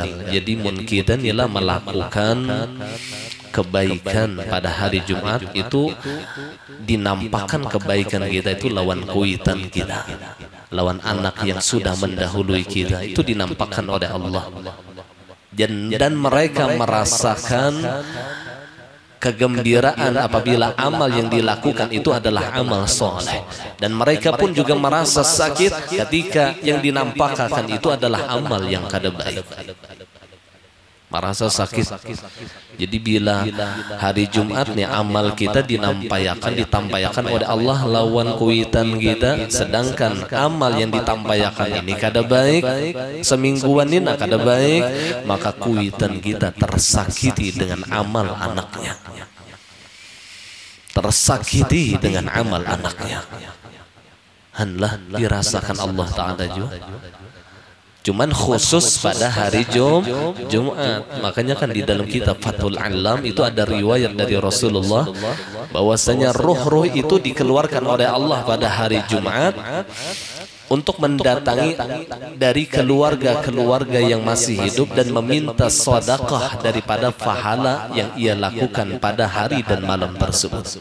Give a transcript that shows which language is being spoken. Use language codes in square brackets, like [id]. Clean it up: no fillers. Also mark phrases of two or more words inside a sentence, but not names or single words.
[id] Jadi kita nih lah melakukan kebaikan pada hari Jumat itu, dinampakkan kebaikan kita itu lawan kuitan kita, lawan anak yang sudah mendahului kita, itu dinampakkan oleh Allah. Dan mereka merasakan kegembiraan apabila amal yang dilakukan itu adalah amal soleh, dan mereka pun juga merasa sakit ketika yang dinampakkan itu adalah amal yang kada baik, merasa sakit. Jadi bila hari Jumat nih amal kita ditampaikan oleh Allah lawan kuitan kita, sedangkan amal yang ditampaikan ini kada baik, semingguan ini kada baik, maka kuitan kita tersakiti dengan amal anaknya, tersakiti dengan amal anaknya. Hanlah dirasakan Allah Ta'ala juga, cuman khusus pada hari Jumat. Makanya kan di dalam kitab Fathul Alam itu ada riwayat dari Rasulullah bahwasanya ruh-ruh itu dikeluarkan oleh Allah pada hari Jumat untuk mendatangi dari keluarga-keluarga yang masih hidup dan meminta sedekah daripada pahala yang ia lakukan pada hari dan malam tersebut.